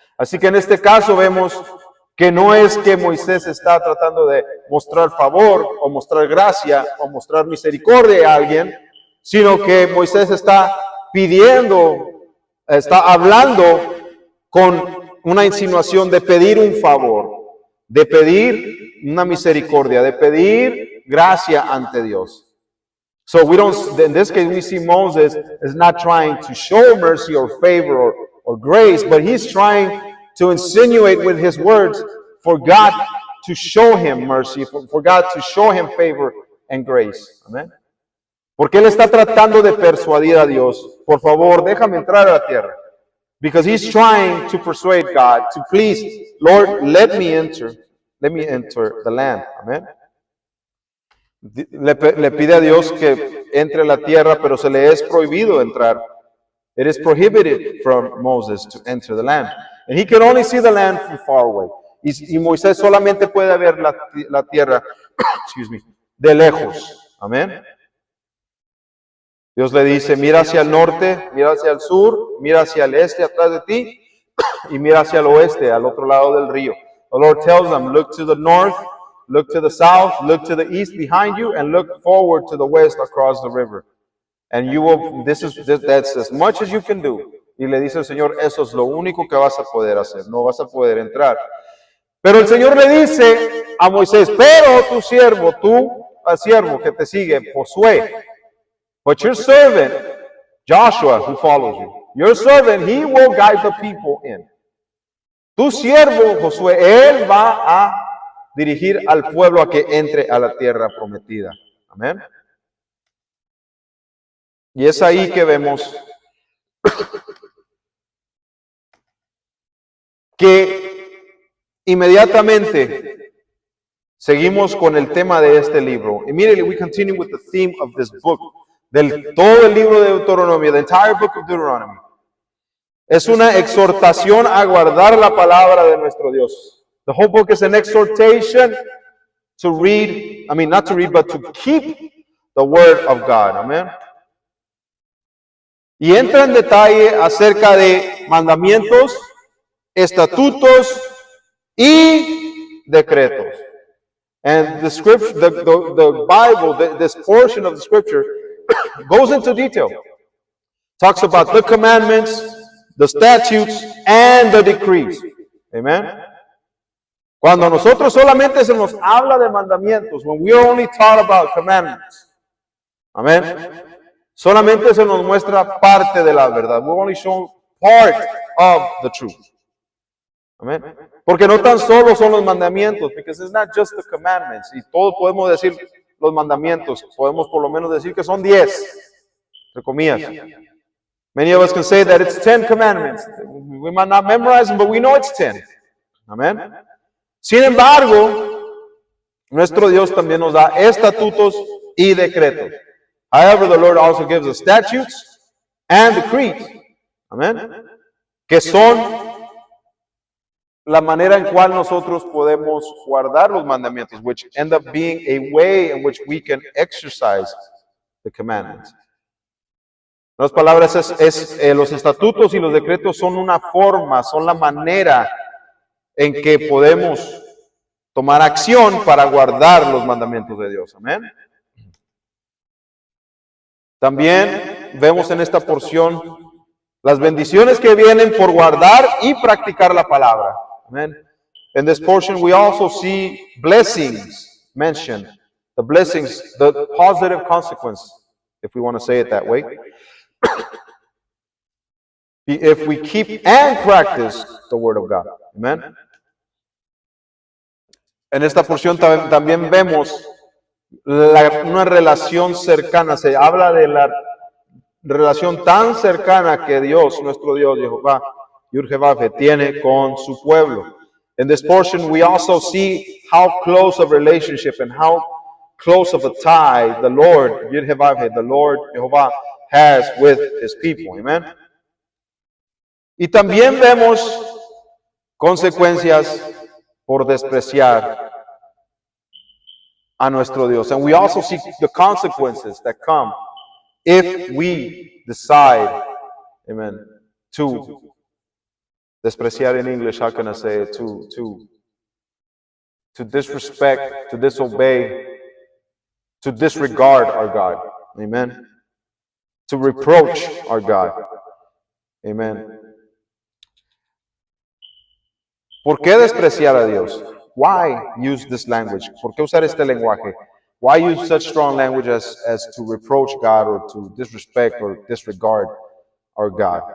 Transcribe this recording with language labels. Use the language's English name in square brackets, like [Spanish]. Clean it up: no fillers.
[Spanish] Así que en este caso vemos que no es que Moisés está tratando de mostrar favor o mostrar gracia o mostrar misericordia a alguien, sino que Moisés está pidiendo, está hablando con una insinuación de pedir un favor, de pedir una misericordia, de pedir gracia ante Dios. [English] So we don't, in this case, we see Moses is not trying to show mercy or favor or grace, but he's trying to insinuate with his words for God to show him mercy, for God to show him favor and grace. Amen. [Spanish] Porque él está tratando de persuadir a Dios, por favor, déjame entrar a la tierra. [English] Because he's trying to persuade God to please, Lord, let me enter the land. Amen. [Spanish] Le pide a Dios que entre a la tierra, pero se le es prohibido entrar. [English] It is prohibited from Moses to enter the land. And he can only see the land from far away. [Spanish] Y Moisés solamente puede ver la tierra de lejos. Amén. Dios le dice, mira hacia el norte, mira hacia el sur, mira hacia el este atrás de ti, y mira hacia el oeste, al otro lado del río. [English] The Lord tells them, look to the north, look to the south, look to the east behind you, and look forward to the west across the river. And you will, that's as much as you can do. [Spanish] Y le dice el Señor, eso es lo único que vas a poder hacer, no vas a poder entrar. Pero el Señor le dice a Moisés, pero tu siervo, al siervo que te sigue, Josué, [English] but your servant, Joshua, who follows you, your servant, he will guide the people in. [Spanish] Tu siervo, Josué, él va a dirigir al pueblo a que entre a la tierra prometida. Amén. Y es ahí que vemos que inmediatamente seguimos con el tema de este libro. [English] Immediately we continue with the theme of this book. [Spanish] Todo el libro de Deuteronomio, [English] the entire book of Deuteronomy. [Spanish] Es una exhortación a guardar la palabra de nuestro Dios. [English] The whole book is an exhortation to read, not to read, but to keep the word of God. Amen. [Spanish] Y entra en detalle acerca de mandamientos, estatutos y decretos. [English] And the scripture, the Bible, this portion of the scripture goes into detail. Talks about the commandments, the statutes, and the decrees. [Spanish] Amen. Cuando nosotros solamente se nos habla de mandamientos, [English] when we are only taught about commandments. [Spanish] Amen. Solamente se nos muestra parte de la verdad. [English] We only show part of the truth. [Spanish] Amen. Porque no tan solo son los mandamientos, [English] because it's not just the commandments. [Spanish] Y todos podemos decir los mandamientos. Podemos por lo menos decir que son 10, entre comillas. [English] Many of us can say that it's 10 commandments. We might not memorize them, but we know it's 10. Amen. [Spanish] Sin embargo, nuestro Dios también nos da estatutos y decretos. [English] However, the Lord also gives us statutes and decrees. Amen. [Spanish] Que son la manera en cual nosotros podemos guardar los mandamientos, [English] which end up being a way in which we can exercise the commandments. [Spanish] En otras palabras, los estatutos y los decretos son una forma, son la manera en que podemos tomar acción para guardar los mandamientos de Dios. Amén. También vemos en esta porción las bendiciones que vienen por guardar y practicar la palabra. Amen. [English] In this portion, we also see blessings mentioned. The blessings, the positive consequence, if we want to say it that way. If we keep and practice the word of God. [Spanish] Amen. En esta porción también vemos una relación cercana. Se habla de la relación tan cercana que Dios, nuestro Dios, Jehová, Yud-Heh-Vav-He, tiene con su pueblo. [English] In this portion, we also see how close a relationship and how close of a tie the Lord, Yud-Heh-Vav-He, the Lord Jehovah, has with his people. Amen. [Spanish] Y también vemos consecuencias por despreciar a nuestro Dios. [English] And we also see the consequences that come if we decide, amen, to despreciar in English, how can I say it? To disrespect, to disobey, to disregard our God. Amen. To reproach our God. Amen. [Spanish] ¿Por qué despreciar a Dios? [English] Why use this language? [Spanish] ¿Por qué usar este lenguaje? [English] Why use such strong language as to reproach God or to disrespect or disregard our God?